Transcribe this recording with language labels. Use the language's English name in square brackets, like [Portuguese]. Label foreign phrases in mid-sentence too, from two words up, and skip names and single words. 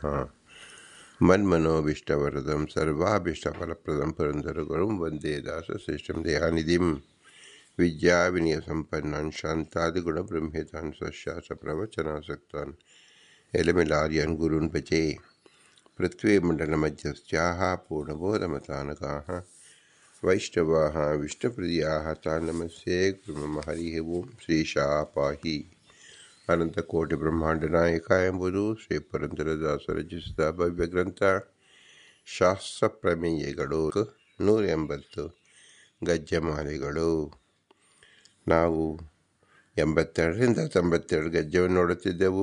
[Sanskrit] मन्मनोभीष्टवरदं सर्वाभीष्टफलप्रदं पुरन्दरगुरुं वन्दे दासश्रेष्ठं दयानिधिं विद्याविनयसम्पन्नान् शान्तादिगुणब्रह्मेतान् स्वशास्त्रप्रवचनासक्तान् एलमिलार्यन् गुरून् भजे। पृथ्वीमण्डलमध्यस्थाः पूर्णबोधमतानकाः वैष्णवाः विष्णुप्रियाः तान् नमस्ये गुरुमम। हरिः ओಂ। ಶ್ರೀಶಾ ಪಾಹಿ. [Kannada] ಅನಂತಕೋಟಿ ನಾಯಕ ಎಂಬುದು ಶ್ರೀ ಪುರಂದರದಾಸರು ರಚಿಸಿದ ಭವ್ಯ ಗ್ರಂಥ ಶಾಸ್ತ್ರ ಪ್ರಮೇಯಗಳು 180 ಗಜ್ಜಮಾಲೆಗಳು. ನಾವು 82ರಿಂದ 92 ಗಜ್ಜವನ್ನು ನೋಡುತ್ತಿದ್ದೆವು.